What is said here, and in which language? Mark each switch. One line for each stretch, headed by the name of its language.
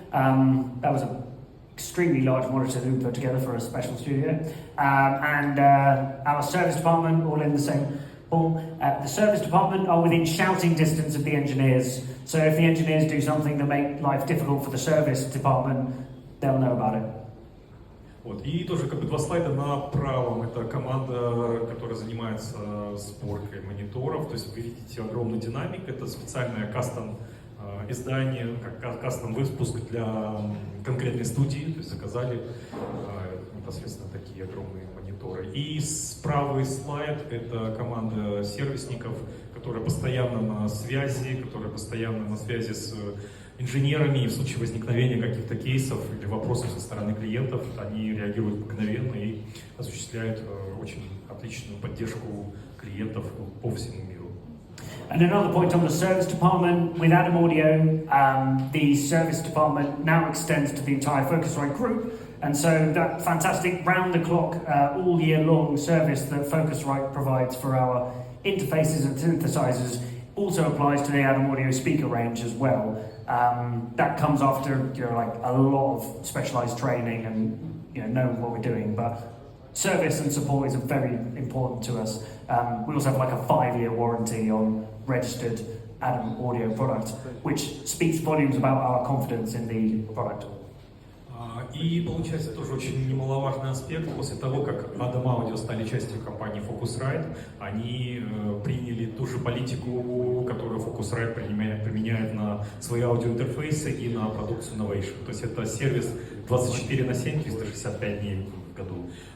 English: That was an extremely large monitor that we put together for a special studio. And our service department, all in the same hall. The service department are within shouting distance of the engineers. So if the engineers do something to make life difficult for the service department, they'll know about it.
Russian: И тоже два слайда на правом. Это команда, которая занимается сборкой мониторов. То есть вы видите огромный динамик. Это специальное кастом издание, кастом выпуск для конкретной студии. То есть заказали непосредственно такие огромные мониторы. И правый слайд — это команда сервисников, которая постоянно на связи, с инженерами, и в случае возникновения каких-то кейсов или вопросов со стороны клиентов, они реагируют мгновенно и осуществляют очень отличную поддержку клиентов по всему миру.
English: And another point on the service department, with Adam Audio, the service department now extends to the entire Focusrite group. And so that fantastic round-the-clock, all-year-long service that Focusrite provides for our interfaces and synthesizers also applies to the Adam Audio speaker range as well. That comes after like a lot of specialized training and knowing what we're doing, but service and support is very important to us. We also have like a 5-year warranty on registered Adam Audio product, which speaks volumes about our confidence in the product.
Russian: И получается тоже очень немаловажный аспект. После того, как Adam Audio стали частью компании Focusrite, они приняли ту же политику, которую Focusrite применяет на свои аудиоинтерфейсы и на продукцию Novation. То есть это сервис 24/7, 365 дней в году.